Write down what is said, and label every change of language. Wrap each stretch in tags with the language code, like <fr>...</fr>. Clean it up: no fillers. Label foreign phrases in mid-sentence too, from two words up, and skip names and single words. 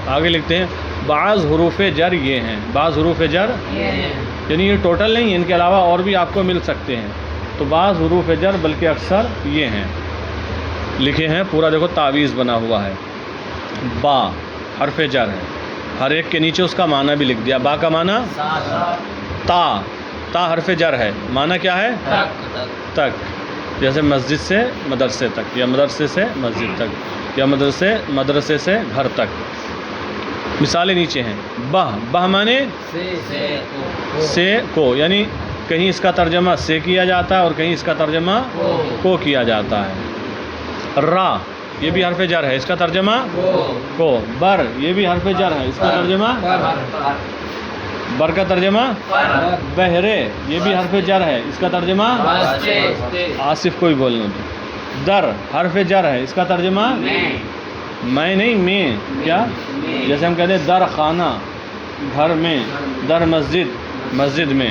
<ur>آگے لکھتے ہیں بعض حروف جر یہ ہیں، بعض حروف جر یعنی یہ ٹوٹل نہیں، ان کے علاوہ اور بھی آپ کو مل سکتے ہیں، تو بعض حروف جر بلکہ اکثر یہ ہیں، لکھے ہیں پورا، دیکھو تعویذ بنا ہوا ہے۔ با حرف جر ہے، ہر ایک کے نیچے اس کا معنی بھی لکھ دیا۔ با کا معنی تا، تا حرف جر ہے، معنی کیا ہے؟ تک، جیسے مسجد سے مدرسے تک، یا مدرسے سے مسجد تک، یا مدرسے سے گھر تک۔ مثالیں نیچے ہیں۔ بہ، بہ معنی سے کو، یعنی کہیں اس کا ترجمہ سے کیا جاتا ہے اور کہیں اس کا ترجمہ کو کیا جاتا ہے۔ را یہ بھی حرف جر ہے، اس کا ترجمہ کو۔ بر یہ بھی حرف جر ہے، اس کا ترجمہ بر کا ترجمہ بہرے، یہ بھی حرف جر ہے، اس کا ترجمہ آصف کو بھی بولنے دو. در حرف جر ہے، اس کا ترجمہ میں نہیں میں، کیا جیسے ہم کہتے ہیں</ur> <fa>در خانه</fa> <ur>گھر میں,</ur> <fa>در مسجد</fa> <ur>مسجد میں.</ur>